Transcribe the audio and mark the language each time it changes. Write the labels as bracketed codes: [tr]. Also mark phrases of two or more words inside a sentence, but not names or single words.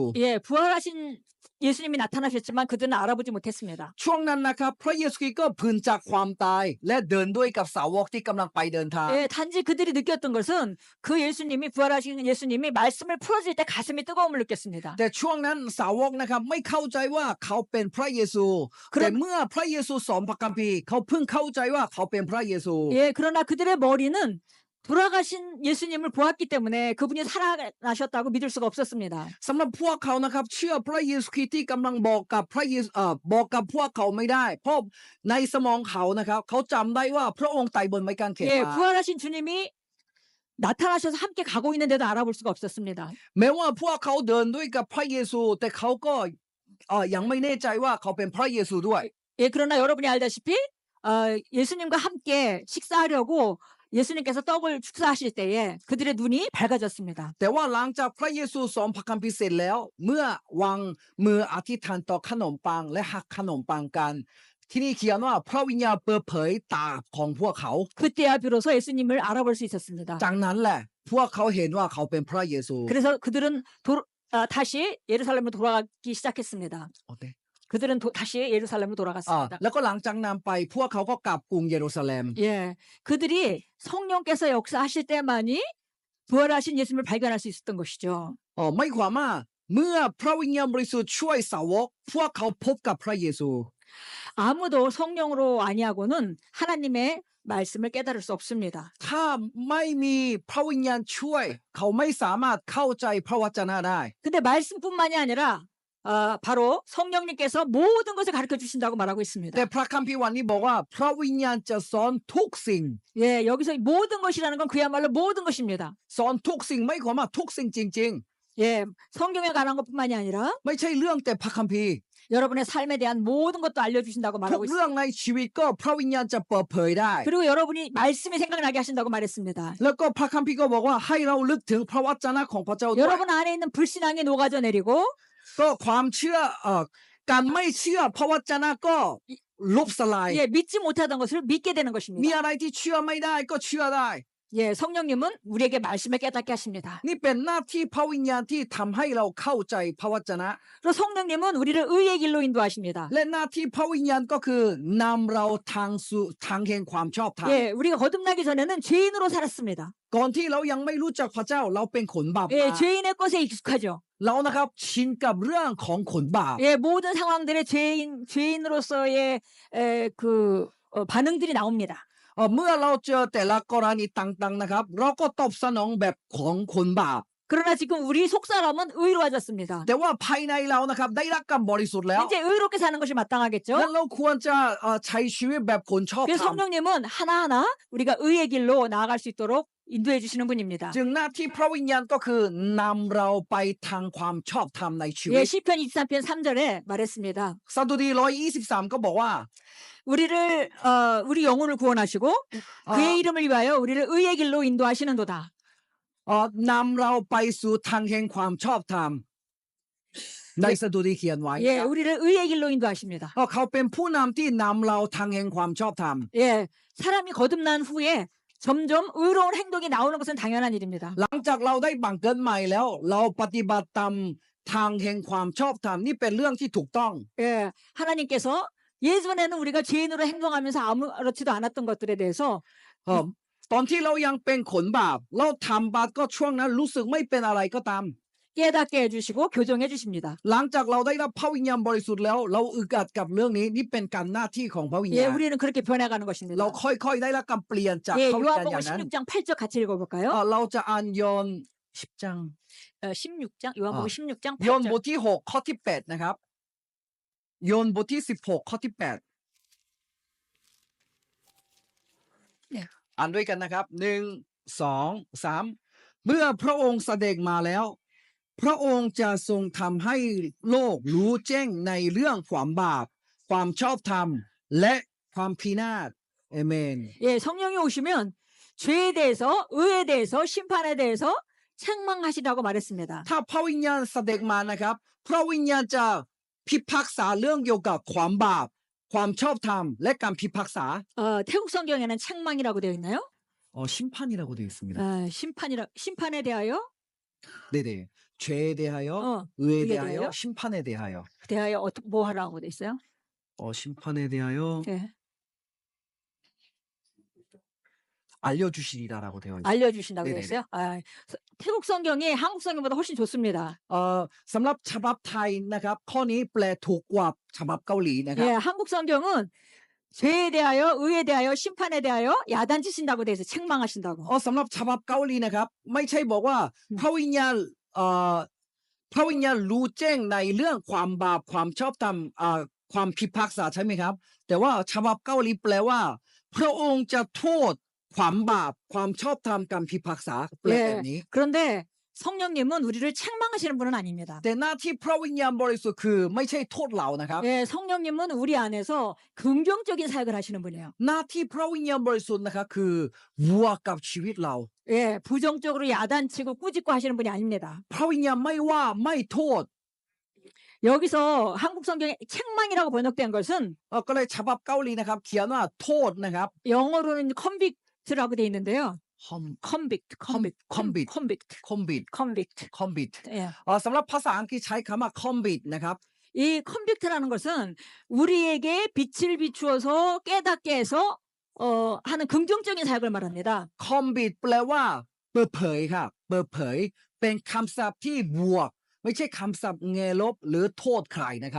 [ko] 예, 부활하신 예수님이 나타나셨지만 그들은 알아보지 못했습니다. [th] ช่วงนั้นนะครับพระเยซูคริสต์ก็พื้นจากความตายและเดินด้วยกับสาวกที่กำลังไปเดินทาง [ko] 예, 단지 그들이 느꼈던 것은 그 예수님이 부활하신 예수님이 말씀을 풀어질 때 가슴이 뜨거움을 느꼈습니다. [th] แต่ช่วงนั้นสาวกนะครับไม่เข้าใจว่าเขาเป็นพระเยซู ครับ แต่เมื่อพระเยซูสอนพระคัมภีร์เขาเพิ่งเข้าใจว่าเขาเป็นพระเยซู [ko] 예, 그러나 그들의 머리는 돌아가신 예수님을 보았기 때문에 그분이 살아나셨다고 믿을 수가 없었습니다. [th] สำหรับพวกเขานะครับเชื่อพระเยซูคริสต์ที่กำลังบอกกับพระเยซูบอกกับพวกเขาไม่ได้เพราะในสมองเขานะครับเขาจำได้ว่าพระองค์ตายบนไม้กางเขน [ko] 예, [th] มา [ko] 부활하신 주님이 나타나셔서 함께 가고 있는데도 알아볼 수가 없었습니다. [th] แม้ว่าพวกเขาเดินด้วยกับพระเยซูแต่เขาก็ยังไม่แน่ใจว่าเขาเป็นพระเยซูด้วย [ko] 예, 그러나 여러분이 알다시피 예수님과 함께 식사하려고 예수님께서 떡을 축사하실 때에 그들의 눈이 밝아졌습니다. [th] แต่ว่าหลังจากพระเยซูสอนพระคัมภีร์เสร็จแล้วเมื่อวางมืออธิษฐานต่อขนมปังและหักขนมปังกันที่นี่เขียนว่าพระวิญญาณเปิดเผยตาของพวกเขา [ko] 그때야 비로소 예수님을 알아볼 수 있었습니다. [th] จากนั้นแหละพวกเขาเห็นว่าเขาเป็นพระเยซู [ko] 그래서 그들은 다시 예루살렘으로 돌아가기 시작했습니다. 어때? 그들은 다시 예루살렘으로 돌아갔습니다. [th] แล้วก็หลังจากนั้นไปพวกเขาก็กลับกรุงเยรูซาเล็ม [ko] 예, 그들이 성령께서 역사하실 때만이 부활하신 예수님을 발견할 수 있었던 것이죠. [th] ไม่ความว่าเมื่อพระวิญญาณบริสุทธิ์ช่วยสาวกพวกเขาพบกับพระเยซู [ko] 아무도 성령으로 아니하고는 하나님의 말씀을 깨달을 수 없습니다. [th] ถ้าไม่มีพระวิญญาณช่วยเขาไม่สามารถเข้าใจพระวจนะได้ [ko] 근데 말씀뿐만이 아니라 바로 성령님께서 모든 것을 가르쳐 주신다고 말하고 있습니다. [th] แต่พระคัมภีร์วันนี้บอกว่าพระวิญญาณจะสอนทุกสิ่ง [ko] 예, 여기서 모든 것이라는 건 그야말로 모든 것입니다. [th] สอนทุกสิ่งไม่ความว่าทุกสิ่งจริง [ko] 예, 성경에 관한 것뿐만이 아니라 [th] ๆ ไม่ใช่เรื่องแต่พระคัมภีร์ [ko] 여러분의 삶에 대한 모든 것도 알려주신다고 [th] ทุก [ko] 말하고 [th] เรื่ [ko] 있습니다. [th] องในชีวิตก็พระวิญญาณจะเปิดเผยได้ [ko] 그리고 여러분이 말씀이 생각나게 하신다고 말했습니다. [th] แล้วก็พระคัมภีร์ก็บอกว่าให้เราลึกถึงพระวจนะของพระเจ้าด้วย [ko] 여러분 안에 있는 불신앙이 녹아져 내리고 [th] ก็ความเชื่อการไม่เชื่อพระวจนะก็ลบสลาย [ko] 예, 믿지 못하던 것을 믿게 되는 [th] มี [ko] 것입니다. [th] อะไรที่เชื่อไม่ได้ก็เชื่อได้ [ko] 예, 성령님은 우리에게 말씀을 깨닫게 하십니다. [th] นี่เป็นหน้าที่พระวิญญาณที่ทำให้เราเข้าใจพระวจนะ [ko] 그리고 성령님은 우리를 의의 길로 인도하십니다. [th] และหน้าที่พระวิญญาณก็คือนำเราทางแห่งความชอบธรรม [ko] 예, 우리가 거듭나기 전에는 죄인으로 살았습니다. [th] ก่อนที่เรายังไม่รู้จักพระเจ้าเราเป็นขนบาป [ko] 예, 죄인의 것에 익숙하죠. [th] เรานะครับชินกับเรื่องของขนบาป [ko] 예, 모든 상황들의 죄인으로서의 반응들이 나옵니다. [th] เมื่อเราเจอแต่ละกรณีต่างๆนะครับเราก็ตอบสนองแบบของคนบาป [ko] 그러나 지금 우리 속사람은 의로워졌습니다. [th] แต่ว่าภายในเรานะครับได้รับการบริสุทธิ์แล้ว [ko] 이제 의롭게 사는 것이 마땅하겠죠? [th] และเราควรจะใช้ชีวิตแบบคนชอบ [ko] 그래서 [th] ธรรม [ko] 성령님은 하나하나 우리가 의의 길로 나아갈 수 있도록 인도해 주시는 분입니다. [th] จึงหน้าที่พระวิญญาณก็คือนำเราไปทางความชอบธรรมในชีวิ [ko] 예, [th] ต [ko] 시편 23편 3절에 말했습니다. [th] สดุดี123ก็บอกว่า [ko] 우리 영혼을 구원하시고 그의 이름을 위하여 우리를 의의 길로 인도하시는도다. [th] นำเราไปสู่ทางแห่งความชอบธรรมในสดุดีเขียนไว้ [ko] 예, 우리를 의의 길로 인도하십니다. [th] เขาเป็นผู้นำที่นำเราทางแห่งความชอบธรรม [ko] 예, 사람이 거듭난 후에 점점 의로운 행동이 나오는 것은 당연한 일입니다. [th] หลังจากเราได้บังเกิดใหม่แล้ว เราปฏิบัติตามทางแห่งความชอบธรรมนี่เป็นเรื่องที่ถูกต้อง [ko] 예, 하나님께서 예전에는 우리가 죄인으로 행동하면서 아무렇지도 않았던 것들에 대해서 [th] เอ่อตอนที่เรายังเป็นขนบาปเราทำบาปก็ช่วงนั้นรู้สึกไม่เป็นอะไรก็ตาม [ko] 깨닫게 해주시고 교정해 주십니다. [th] หลังจากเราได้รับพระวิญญาณบริสุทธิ์แล้วเราอึดอัดกับเรื่องนี้นี่เป็นการหน้าที่ของพระวิญ [ko] 예, [th] ญาณ [ko] 우리는 그렇게 변해가는 것입니다. [th] เราค่อยๆได้รับการเปลี่ยนจาก [ko] 예, [th] พระวิญญาณอ [ko] 요한복음 [th] ย่างนั้น [ko] 16장 8절 같이 읽어볼까요? [th] เราจะอ่านยอห์น10 章 [ko] 16장, 요한복음 16장 [th] ยอห์น [ko] 8절. [th] บทที่6ข้อที่8นะครับยอห์นบทที่16ข้อที่8 เนี่ย อ่านด้วยกันนะครับ1 2 3เมื่อพระองค์เสด็จมาแล้ว พระองค์จะทรงทำให้โลกรู้แจ้งในเรื่องความบาปความชอบธรรมและความพินาศเอเมน [ko] 예, 성령이 오시면 죄에 대해서, 의에 대해서, 심판에 대해서 책망하시라고 말했습니다. [th] ถ้าพระวิญญาณเสด็จมานะครับพระวิญญาณจะพิพากษาเรื่องเกี่ยวกับความบาปความชอบธรรมและการพิพากษา [ko] 태국 성경에는 책망이라고 되어 있나요? 심판이라고 되어 있습니다. 심판에 대하여, 네네. 죄에 대하여, 의에 의에 대하여, 대하여? 심판에 대하여. 뭐 하라고 되어 있어요? 심판에 대하여 예, 알려주시리라라고 되어 있습니다. 알려주신다고 되어 네네네. 있어요? 태국 성경이 한국 성경보다 훨씬 좋습니다. [th] สำหรับฉบับไทยนะครับข้อนี้แปลถูกกว่าฉบับเกาหลีนะครับ [ko] 예, 한국 성경은 죄에 대하여, 의에 대하여, 심판에 대하여 야단치신다고 되어 있어요. 책망하신다고. [th] สำหรับฉบับเกาหลีนะครับไม่ใช่บอกว่าพระวิญญาณพระวิญญาณรู้แจ้งในเรื่องความบาปความชอบธรรมความพิพากษาใช่ไหมครับแต่ว่าฉบับเกาหลีแปลว่าพระองค์จะโทษความบาปความชอบธรรมการพิพากษาแปลแบบนี้ [ko] 그런데 성령님은 우리를 책망하시는 분은 아닙니다. [th] แต่หน้าที่พระวิญญาณบริสุทธิ์คือไม่ใช่โทษเรานะครับ [ko] 예, 성령님은 우리 안에서 긍정적인 사역을 하시는 분이에요. [th] หน้าที่พระวิญญาณบริสุทธิ์นะครับคือบวกกับชีวิตเรา [ko] 예, 부정적으로 야단치고 꾸짖고 하시는 분이 아닙니다. [th] พระวิญญาณไม่ว่าไม่โทษ [ko] 여기서 한국 성경에 책망이라고 번역된 것은 [th] ก็เลยฉบับเกาหลีนะครับเขียนว่าโทษนะครับ [ko] 영어로는 convict라고 돼 있는데요. convict. 예. [th] สำหรับภาษาอังกฤษใช้คำว่า convict นะครับ [ko] 이 convict라는 것은 우리에게 빛을 비추어서 깨닫게 해서 하는 긍정적인 사역을 말합니다. [th] convict แปลว่าเปิดเผยครับเปิดเผยเป็นคำศัพท์ที่บวกไม่ใช่คำศัพท์แง่ลบหรือโทษใครนะครับ